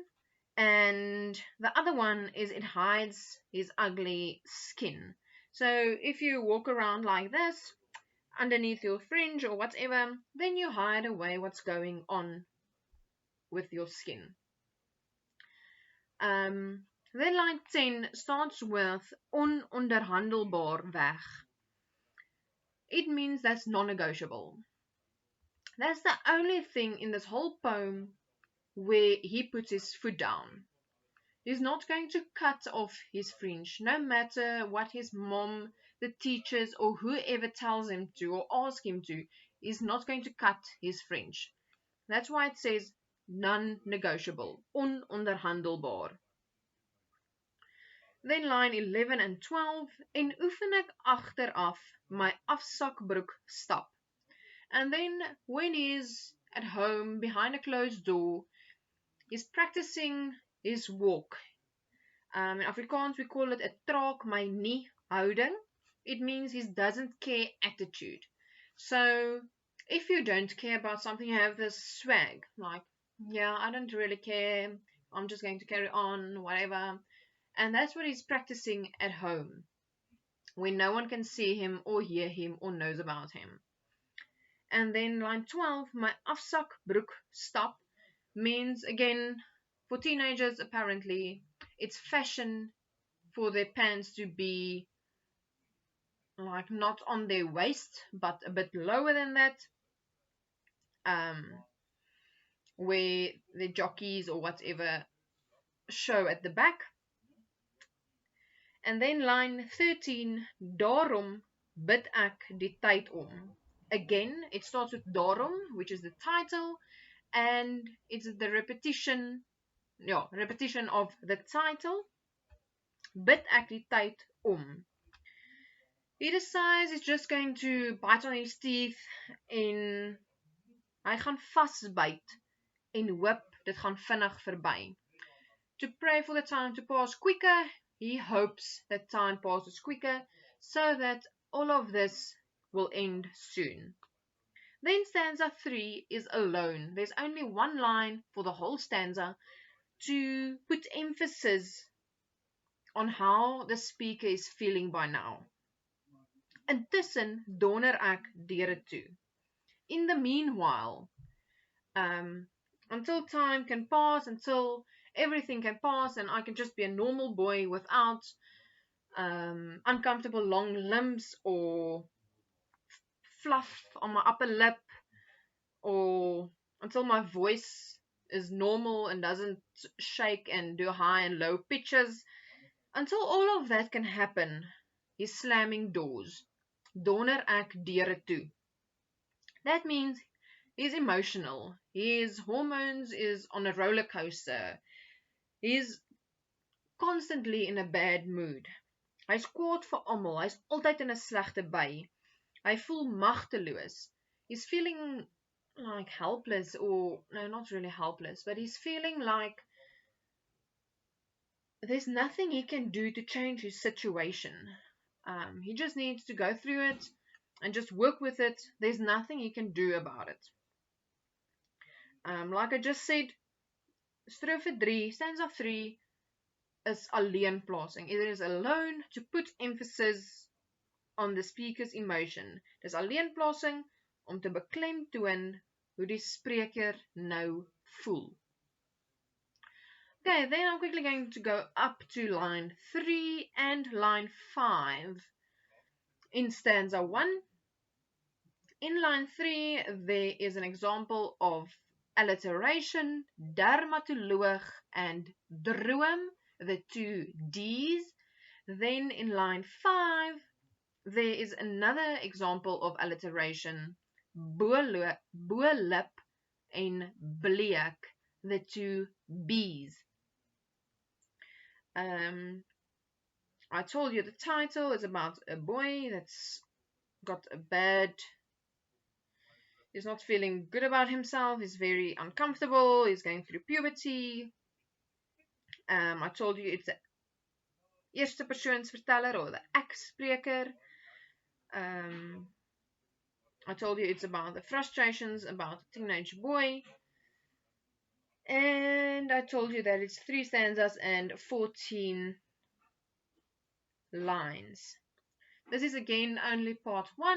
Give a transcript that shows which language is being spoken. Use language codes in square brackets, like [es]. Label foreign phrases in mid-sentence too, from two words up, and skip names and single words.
[en] And the other one is it hides his ugly skin. So if you walk around like this, underneath your fringe or whatever, then you hide away what's going on with your skin. Then line 10 starts with [af] ononderhandelbaar weg. [en] It means that's non-negotiable. That's the only thing in this whole poem where he puts his foot down. He's not going to cut off his fringe, no matter what his mom, the teachers, or whoever tells him to or ask him to. He's not going to cut his fringe. That's why it says non-negotiable, ononderhandelbaar. Then line 11 and 12, [af] en oefen ek agteraf my afsakbroek stap. [en] And then when he's at home behind a closed door, he's practicing his walk. In Afrikaans we call it [af] 'n traak my nie houding. [en] It means he doesn't care attitude. So if you don't care about something, you have this swag, like, yeah, I don't really care, I'm just going to carry on, whatever. And that's what he's practicing at home, when no one can see him or hear him or knows about him. And then line 12, [af] my afsak broek stop, [en] means again for teenagers apparently it's fashion for their pants to be like not on their waist but a bit lower than that, where the jockeys or whatever show at the back. And then line 13, [af] Daarom bid ek die tyd om. [en] Again, it starts with Daarom, which is the title, and it's the repetition of the title. [af] Bid ek die tyd om. [en] He decides he's just going to bite on his teeth [af] en hy gaan vasbyt en hoop dit gaan vinnig verby. [en] To pray for the time to pass quicker, he hopes that time passes quicker so that all of this will end soon. Then stanza 3 is alone. There's only one line for the whole stanza to put emphasis on how the speaker is feeling by now. [af] Intussen donder ek deure toe. [en] In the meanwhile, until time can pass, until everything can pass and I can just be a normal boy without uncomfortable long limbs or fluff on my upper lip, or until my voice is normal and doesn't shake and do high and low pitches, until all of that can happen, he's slamming doors. [af] Donder ek deure toe. [en] That means he's emotional. His hormones is on a roller coaster. He's constantly in a bad mood. [af] Hy's kwaad vir almal. Hy's altyd in 'n slegte by. Hy voel magteloos. [en] He's feeling like helpless, or no, not really helpless, but he's feeling like there's nothing he can do to change his situation. He just needs to go through it and just work with it. There's nothing he can do about it. Like I just said, [af] strofe 3, stanza 3 is alleenplasing. [en] It is alone to put emphasis on the speaker's emotion. [af] Dis alleenplasing om te beklemtoon hoe die spreker nou voel. [en] Okay, then I'm quickly going to go up to line 3 and line 5 in stanza 1. In line 3, there is an example of alliteration, dermatoloog and droom, the two D's. Then in line 5, there is another example of alliteration, [af] bo-lip en bleek, [en] the two B's. I told you the title is about a boy that's got a bad, he's not feeling good about himself, he's very uncomfortable, he's going through puberty. I told you it's the [af] eerste persoonsverteller [en] or the ek-spreker. I told you it's about the frustrations about a teenage boy. And I told you that it's 3 stanzas and 14 lines. This is again only part 1.